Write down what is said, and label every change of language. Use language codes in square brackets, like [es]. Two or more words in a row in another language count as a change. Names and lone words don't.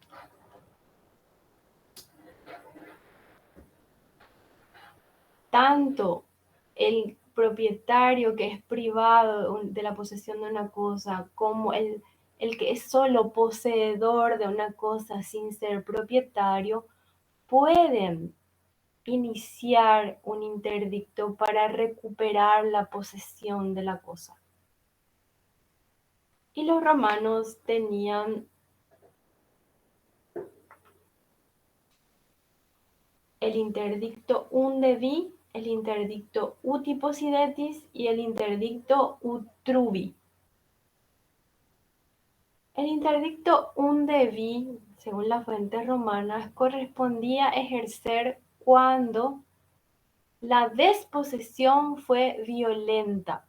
[es] Tanto el propietario que es privado de la posesión de una cosa, como el que es solo poseedor de una cosa sin ser propietario, pueden iniciar un interdicto para recuperar la posesión de la cosa. Y los romanos tenían el interdicto undevi, el interdicto [la] uti possidetis [es] y el interdicto utruvi. El interdicto undevi, según las fuentes romanas, correspondía ejercer cuando la desposesión fue violenta.